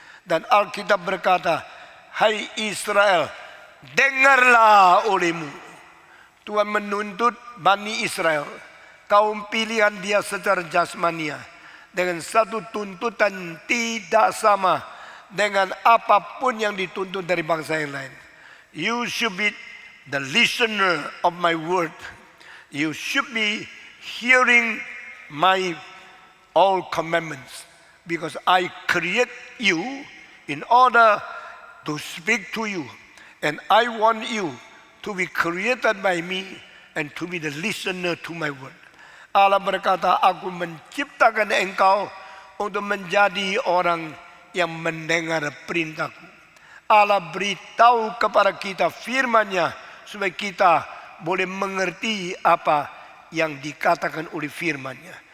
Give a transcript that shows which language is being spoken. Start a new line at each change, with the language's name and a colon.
Indonesian: Dan Alkitab berkata, hai Israel, dengarlah olehmu. Tuhan menuntut Bani Israel, kaum pilihan Dia secara jasmania, dengan satu tuntutan tidak sama dengan apapun yang dituntut dari bangsa yang lain.
English: You should be the listener of my word. You should be hearing my all commandments, because I create you in order to speak to you, and I want you to be created by me and to be the listener to my word.
Indonesian: Allah berkata, aku menciptakan engkau untuk menjadi orang yang mendengar perintahku. Allah beritahu kepada kita firman-Nya supaya kita boleh mengerti apa yang dikatakan oleh firman-Nya.